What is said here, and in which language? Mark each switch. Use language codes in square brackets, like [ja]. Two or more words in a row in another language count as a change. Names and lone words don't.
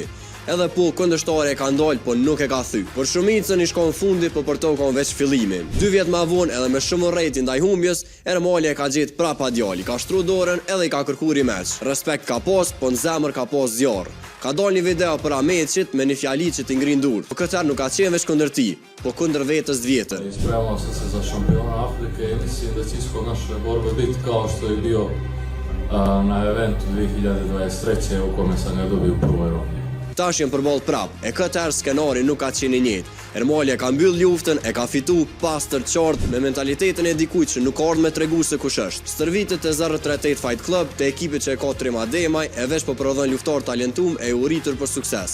[sq] Edhe po kundërshtari e ka ndalë, po nuk e ka thy. Por shumicën i shkon fundi, po për to ka veç fillimin. 2 vjet më vonë edhe me shumë urrëti ndaj humbjes, Ermali e ka gjetë prapa djali, ka shtru dorën edhe i ka kërkuar rimeç. Respekt ka pas, po në zemër ka pas zjarr. Ka dalë një video për Ameçit me një fjali që t'i ngrin durë. Po këtë herë nuk ka qenë veç kundër ti, po kundër vetës të vjetër. [bs] Spremamo se za šampiona Afrike i mislim da će naša borba biti kao što je bio na eventu 2023. u kome sam ga dobio u prvoj rundi. [sq] Tash jenë përballë prap, e këtë herë skenari nuk ka qenë i njëjtë. Ermali e ka mbyll luftën, e ka fitu pas të qartë me mentalitetin e dikujt që nuk ardh me tregu se kush është. Stërvitet e 038 Fight Club te ekipit që e ka Trim Ademaj e veç po prodhon luftar talentum e uritur për sukses.